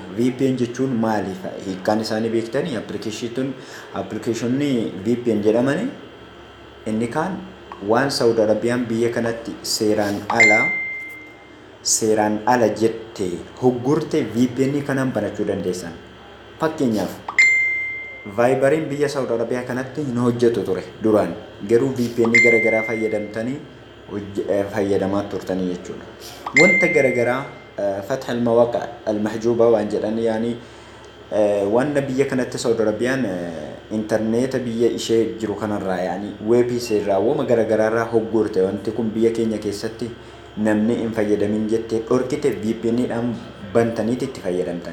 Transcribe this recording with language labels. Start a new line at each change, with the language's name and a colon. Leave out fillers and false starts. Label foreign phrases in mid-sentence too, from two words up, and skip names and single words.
Oromo: VPN jechuun maaliif hiikkaan isaanii beektanii appilikeeshonni VPN jedhamani inni kaan waan Saudi Arabiyaan biyya kanatti seeraan ala jettee hoggurte VPN kanaan banachuu dandeessan. Fakkeenyaaf Viberiin biyya Saudi Arabiyaa kanatti hin hojjetu ture duraan garuu VPN garagaraa fayyadamtanii fayyadamaa turtanii jechuudha. Wanta garagaraa
Arabic: fatح المواقع المحجوبة
Oromo: waan jedhan yaani wanna biyya kanatti Saudi Arabiyaan intarneeta biyya ishee jiru kanarraa yaani weebisii irraa wama garagaraa irraa hoggurte wanti kun biyya keenya keessatti namni hin fayyadamin jettee dhorkite VPN dhaan bantaniiti itti fayyadamtan.